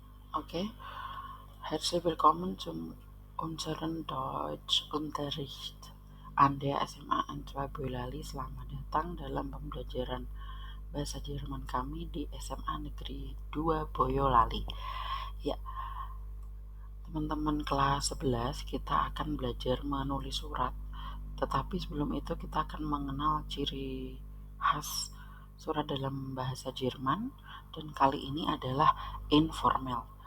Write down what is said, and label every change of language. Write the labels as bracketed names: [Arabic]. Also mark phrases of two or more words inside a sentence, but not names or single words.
[German] Okay, herzlich willkommen zum unseren Deutschunterricht an der SMA N2 Boyolali. [Indonesian] Selamat datang dalam pembelajaran bahasa Jerman kami di SMA Negeri 2 Boyolali. Ya, teman-teman kelas 11 kita akan belajar menulis surat. Tetapi sebelum itu kita akan mengenal ciri khas surat dalam bahasa Jerman, dan kali ini adalah informal.